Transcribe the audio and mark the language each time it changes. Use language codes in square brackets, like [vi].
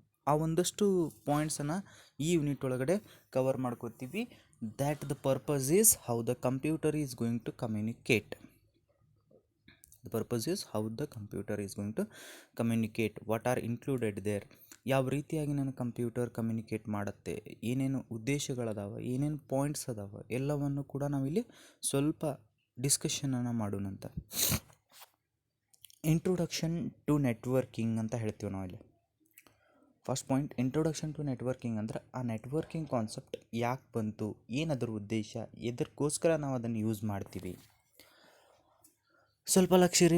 [kn] ಆ ಒಂದಷ್ಟು ಪಾಯಿಂಟ್ಸನ್ನು ಈ ಯೂನಿಟ್ ಒಳಗಡೆ ಕವರ್ ಮಾಡ್ಕೋತೀವಿ. [en] That the purpose is how the computer is going to communicate. The purpose is how the computer is going to communicate. What are included there? [kn] ಯಾವ ರೀತಿಯಾಗಿ ನನ್ನ computer communicate ಮಾಡುತ್ತೆ, ಏನೇನು ಉದ್ದೇಶಗಳದಾವ, ಏನೇನು ಪಾಯಿಂಟ್ಸ್ ಅದಾವ, ಎಲ್ಲವನ್ನು ಕೂಡ ನಾವಿಲ್ಲಿ ಸ್ವಲ್ಪ ಡಿಸ್ಕಷನನ್ನು ಮಾಡೋಣಂತ. ಇಂಟ್ರೊಡಕ್ಷನ್ ಟು ನೆಟ್ವರ್ಕಿಂಗ್ ಅಂತ ಹೇಳ್ತೀವಿ ನಾವಿಲ್ಲಿ. First point, introduction to networking ಅಂದ್ರೆ ಆ ನೆಟ್ವರ್ಕಿಂಗ್ ಕಾನ್ಸೆಪ್ಟ್ ಯಾಕೆ ಬಂತು, ಏನದರ ಉದ್ದೇಶ, ಎದಕ್ಕೋಸ್ಕರ ನಾವು ಅದನ್ನು ಯೂಸ್ ಮಾಡ್ತೀವಿ. ಸ್ವಲ್ಪ ಲಕ್ಷ ರೀ.